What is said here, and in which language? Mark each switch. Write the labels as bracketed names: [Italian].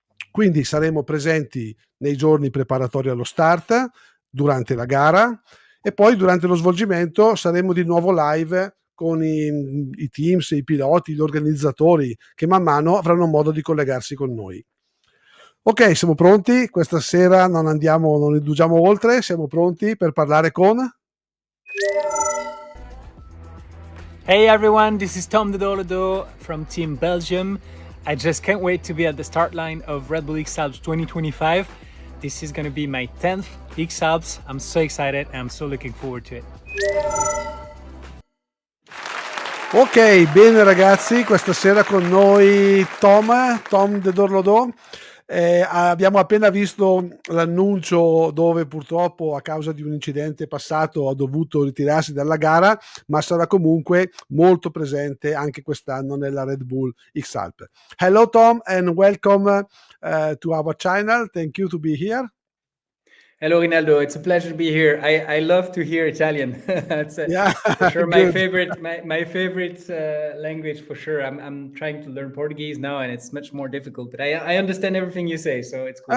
[Italian] Quindi saremo presenti nei giorni preparatori allo start, durante la gara e poi durante lo svolgimento saremo di nuovo live con i teams, i piloti, gli organizzatori che man mano avranno modo di collegarsi con noi. Ok, siamo pronti? Questa sera non indugiamo oltre, siamo pronti per parlare con... [English] Hey everyone, this is Tom the Dorlodot from Team Belgium. I just can't wait to be at the start line of Red Bull XAlps 2025. This is going to be my 10th XAlps. I'm so excited and I'm so looking forward to it. [Italian] Ok, bene ragazzi, questa sera con noi Tom de Dorlodot. Abbiamo appena visto l'annuncio dove purtroppo a causa di un incidente passato ha dovuto ritirarsi dalla gara, ma sarà comunque molto presente anche quest'anno nella Red Bull XAlps. [English] Hello Tom and welcome to our channel. Thank you to be here. Hello Rinaldo, it's a pleasure to be here. I love to hear Italian. It's for sure my favorite language for sure. I'm trying to learn Portuguese now and it's much more difficult, but I understand everything you say, so it's cool.